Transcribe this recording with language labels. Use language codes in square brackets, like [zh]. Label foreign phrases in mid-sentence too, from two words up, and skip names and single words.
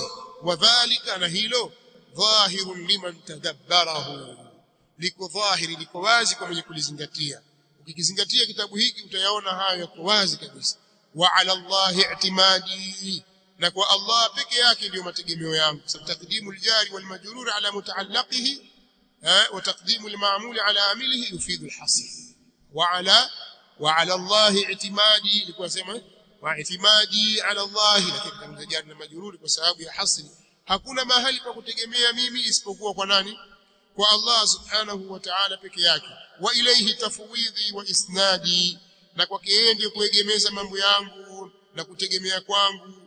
[sw] Wadhālika, na hilo [ar] ظاهر لمن تدبره, [sw] liko dhahiri, liko wazi kwa mwenye kulizingatia. Ukikizingatia kitabu hiki utayaona hayo yako wazi kabisa. [ar] وعلى الله اعتمادي, [sw] na kwa Allah peke yake ndio mategemeo yangu. [ar] تقديم الجار والمجرور على متعلقه وتقديم المعمول على عامله يفيد الحصر وعلى الله اعتمادي, [sw] ilikuwa sema [ar] واعتمادي على الله, [sw] lakini kama jari na majrur kwa sababu ya hasri. Hakuna mahali pa kutegemea mimi isipokuwa kwa nani? Kwa Allah [ar] سبحانه وتعالى [sw] peke yake. [ar] وإليه تفويضي وإسنادي, [sw] na kwake yeye ndiyo kuegemeza mambo yangu na kutegemea kwangu.